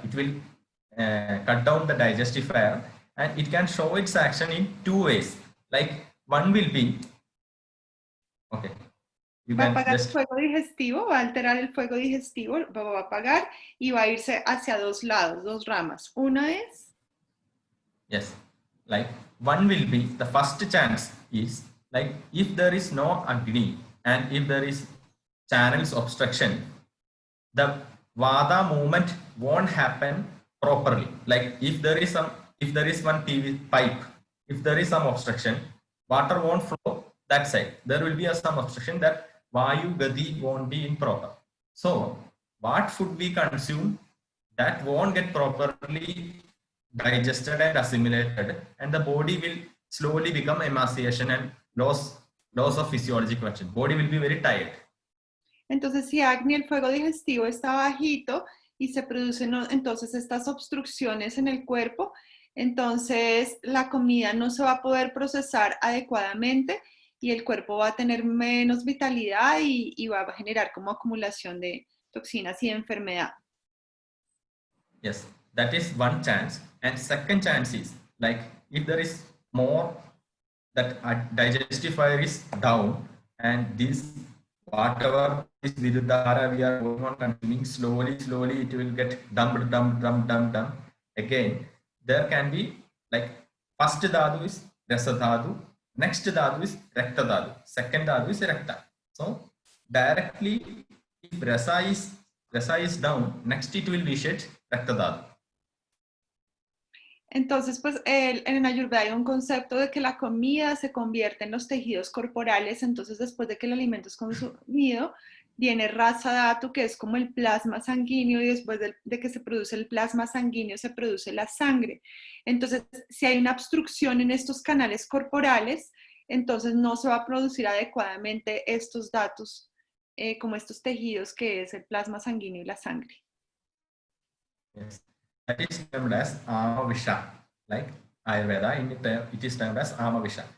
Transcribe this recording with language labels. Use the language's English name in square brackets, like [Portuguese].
[English] It will cut down the digestive fire. And it can show its action in two ways. Like one will be, okay. [Spanish] Va a apagar el fuego digestivo, va a alterar el fuego digestivo, va a apagar y va a irse hacia dos lados, dos ramas. Una es. [English] Yes. Like one will be, the first chance is like if there is no Agni and if there is channels obstruction, the Vada movement won't happen properly. Like if there is one PV pipe, if there is some obstruction, water won't flow that side. There will be some obstruction, that Vayu Gati won't be improper. So what food we consume, that won't get properly digested and assimilated, and the body will slowly become emaciation and loss of physiologic function. Body will be very tired. [Spanish] Entonces, si Agni, el fuego digestivo está bajito y se producen entonces estas obstrucciones en el cuerpo, entonces la comida no se va a poder procesar adecuadamente y el cuerpo va a tener menos vitalidad y va a generar como acumulación de toxinas y enfermedad. [English] Yes, that is one chance. And second chance is, like, if there is more, that digestive fire is down, and this whatever is Viruddhahara we are going on consuming, slowly it will get dumped. Again, there can be, like, first dhatu is rasa dhatu, next dhatu is rakta dhatu, second dhatu is rakta. So directly, if rasa is down, next it will initiate rakta dhatu. [Spanish] Entonces, pues en Ayurveda hay un concepto de que la comida se convierte en los tejidos corporales. Entonces, después de que el alimento es consumido, viene rasa dhatu, que es como el plasma sanguíneo, y después de que se produce el plasma sanguíneo, se produce la sangre. Entonces, si hay una obstrucción en estos canales corporales, entonces no se va a producir adecuadamente estos dhatus, como estos tejidos, que es el plasma sanguíneo y la sangre. [English] Yes. That is termed as Amavisha. Like Ayurveda, it is termed as Amavisha.